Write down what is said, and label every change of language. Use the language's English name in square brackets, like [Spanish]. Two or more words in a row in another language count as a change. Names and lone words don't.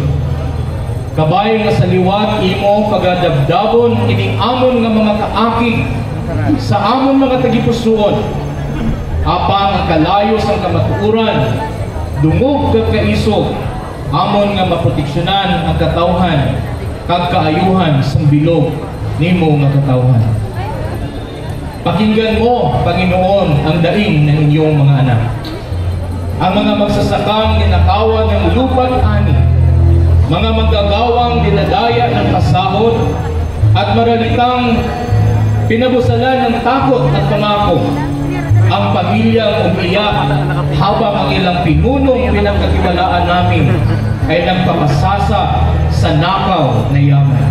[Hiligaynon] Kabay nga sa liwat imo pagadabdabon ining amon nga mga kaakig sa amon mga tagipusoon apang ang kalayo sang kamatuoran dungog kag kaisog amon nga maproteksyonan ang katawhan kag kaayuhan sang bilog nimo nga katawhan. [Filipino] Pakinggan mo, Panginoon, ang daing ng inyong mga anak. Ang mga magsasakang ninakawan ng lupa't ani, mga manggagawang dinadaya ng pasahod at maralitang pinabusalan ng takot at pangako, ang pamilyang umiyak habang ang ilang pinunong pinagkatiwalaan namin ay nagpapasasa sa nakaw na yaman.